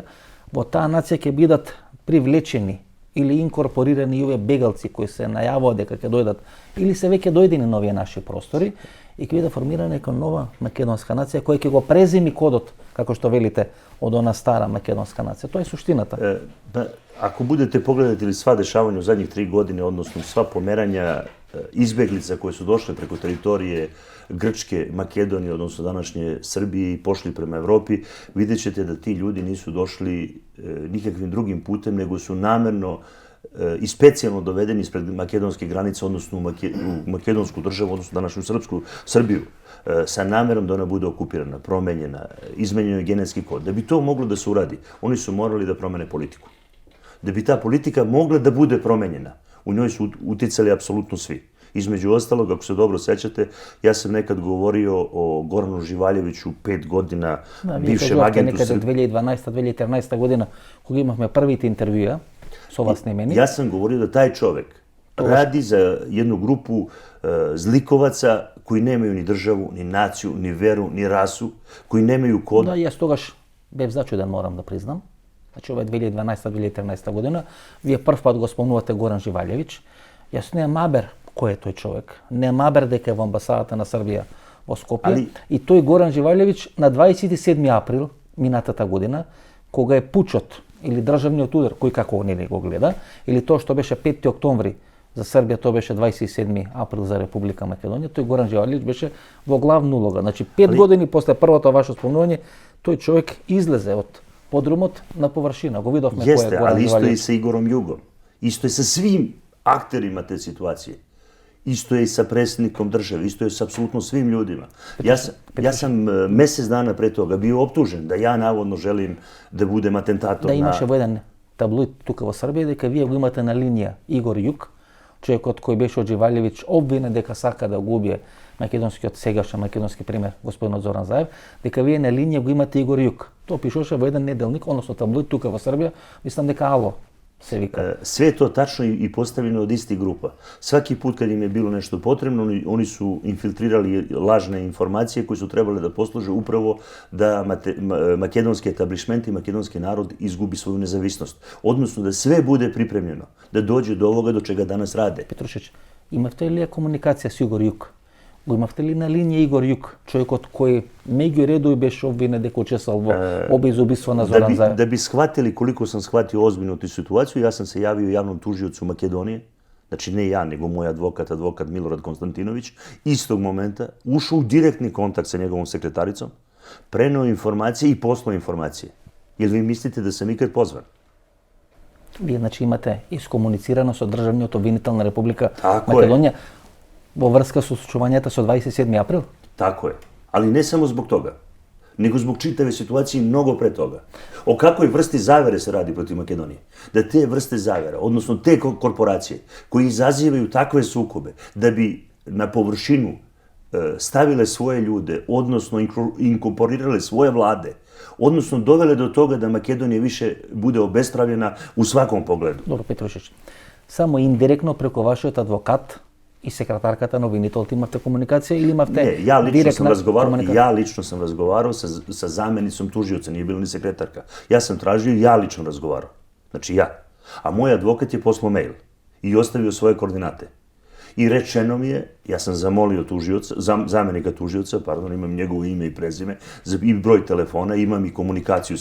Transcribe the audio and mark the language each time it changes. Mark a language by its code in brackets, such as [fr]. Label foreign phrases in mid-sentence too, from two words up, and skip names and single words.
[mk] Во таа нација ќе бидат привлечени или инкорпорирани и овие бегалци кои се најавуваат дека ќе дојдат или се веќе дојдени на овие наши простори и ќе биде формирана нека нова македонска нација која ќе го преземи кодот, како што велите, од она стара македонска нација. Тоа е суштината. [sr] Ако будете погледати сва дешавања у задњих 3 години, односно сва померања избеглица koje su došle preko teritorije Grčke, Makedonije, odnosno današnje Srbije i pošli prema Evropi, vidjet ćete da ti ljudi nisu došli nikakvim drugim putem, nego su namerno i specijalno dovedeni ispred makedonske granice, odnosno u makedonsku državu, odnosno današnju Srbiju, sa namerom da ona bude okupirana, promenjena, izmenjen je genetski kod. Da bi to moglo da se uradi, oni su morali da promene politiku. Da bi ta politika mogla da bude promenjena, u njoj su uticali apsolutno svi. Između ostalog, ako se dobro sećate, ja sam nekad govorio o Goranu Živaljeviću, 5 godina bivšem agentu Srbije. 2012-2013 godina, [mk] kога imavме првите интервјуа со вас снимени. [sr] Ja sam govorio da taj čovek radi za jednu grupu zlikovaca koji nemaju ni državu, ni naciju, ni veru, ni rasu, koji nemaju kod. [mk] Да, јас тогаш бев зачуден, морам да признам. Значи, ова е 2012-2013 година. Вие прв пат го спомнувате Горан Живалјевиќ. Јас не мабер кој е тој човек. Не мабер дека е во амбасадата на Србија во Скопје. И тој Горан Живалјевиќ на 27 април минатата година, кога е пучот или државниот удар, кој како не го гледа, или тоа што беше 5 октомври за Србија тоа беше 27. април за Република Македонија, тој Горан Живалевиќ беше во главна улога. Значи 5 години после првото ваше спомнување, тој човек излезе од подрумот на површина. Го видовме кој е Горан [sr] ali isto je i [mk] Живалевиќ. [sr] sa Igorom Jugom. Isto je sa svim akterima te situacije. Isto je i sa predsjednikom države, isto je sa apsolutno svim ljudima. Ja sam mjesec dana pre toga bio optužen da ja navodno želim da budem atentator [mk] Да [sr] na... [mk] имаше во еден таблоид тука во Србија дека вие го имате на линија Игор Јук, човекот кој беше од Живалевиќ обвинен дека сака да го убие македонскиот сегашен македонски премиер господинот Зоран Заев, дека вие на линија го имате Игор Јук. Тоа пишуваше во еден неделник, односно таблоид тука во Србија, мислам дека Ало се вика. [sr] Sve je to tačno i postavljeno od istih grupa. Svaki put kad im je bilo nešto potrebno, oni su infiltrirali lažne informacije koje su trebale da posluže upravo da makedonski etablišment i makedonski narod izgubi svoju nezavisnost. Odnosno da sve bude pripremljeno, da dođe do ovoga do čega danas rade. [mk] Петрушич, имавте ли комуникација со Игор Јук? Го имавте ли на линија Игор Јук, човекот кој меѓу редови беше обвинет дека учествувал во оба убиства на Зоран Заев? [sr] Da bi shvatili koliko sam shvatio ozbiljno tu situaciju, ja sam se javio javnom tužiocu Makedonije, znači ne ja, nego moj advokat Milorad Konstantinović, istog momenta ušao u direktni kontakt sa njegovom sekretaricom, preneo informacije i poslao informacije. Jel vi mislite da sam ikad pozvan? [mk] Вие значи имате искомуницирано со државниот обвинител на Република [sr] Тако е. [mk] Македонија во врска со случувањата со 27. април? [sr] Tako je. Ali ne samo zbog toga, nego zbog čitave situacije i mnogo pre toga. O kakvoj vrsti zavere se radi protiv Makedonije? Da te vrste zavera, odnosno te korporacije koji izazivaju takve sukobe da bi na površinu stavile svoje ljude, odnosno inkorporirale svoje vlade, odnosno dovele do toga da Makedonija više bude obespravljena u svakom pogledu. [mk] Добро, Петрушич. Само индиректно преку вашиот адвокат и секретарката на обвинителот имавте комуникација или имавте [sr] Ne, ja lično sam [mk] комуникација? [sr] razgovarao sa zamjenicom tužioca, nije bila ni sekretarka. Ja sam tražio i ja lično razgovarao. Znači ja. A moj advokat je poslao mail i ostavio svoje koordinate. I rečeno mi je, ja sam zamolio zamjenika tužioca, imam njegovo ime i prezime, i broj telefona, imam i komunikaciju